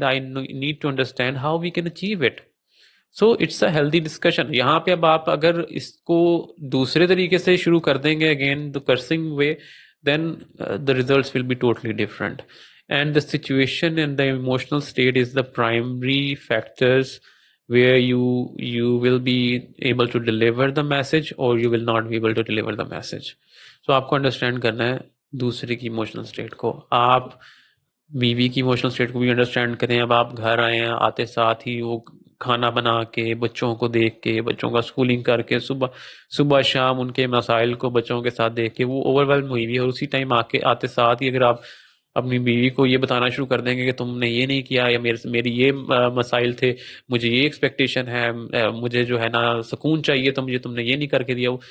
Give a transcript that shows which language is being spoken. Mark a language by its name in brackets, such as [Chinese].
[English] I need to understand how we can achieve it. So it's a healthy discussion. [Urdu] یہاں پہ اب آپ اگر اس کو دوسرے طریقے سے شروع کر دیں گے again the cursing way, [English] then the results will be totally different, and the situation and the emotional state is the primary factors where you will be able to deliver the message or you will not be able to deliver the message. So [Urdu] آپ کو understand کرنا ہے دوسرے کی emotional state کو. آپ بیوی کی ایموشنل اسٹیٹ کو بھی انڈرسٹینڈ کریں. اب آپ گھر آئے ہیں, آتے ساتھ ہی وہ کھانا بنا کے, بچوں کو دیکھ کے, بچوں کا اسکولنگ کر کے, صبح شام ان کے مسائل کو بچوں کے ساتھ دیکھ کے وہ اوور ویلم ہوئی ہوئی ہے, اور اسی ٹائم آتے ساتھ ہی اگر آپ اپنی بیوی کو یہ بتانا شروع کر دیں گے کہ تم نے یہ نہیں کیا یا میری یہ مسائل تھے, مجھے یہ ایکسپیکٹیشن ہے, مجھے جو ہے نا سکون چاہیے تو تم نے یہ نہیں کر کے دیا.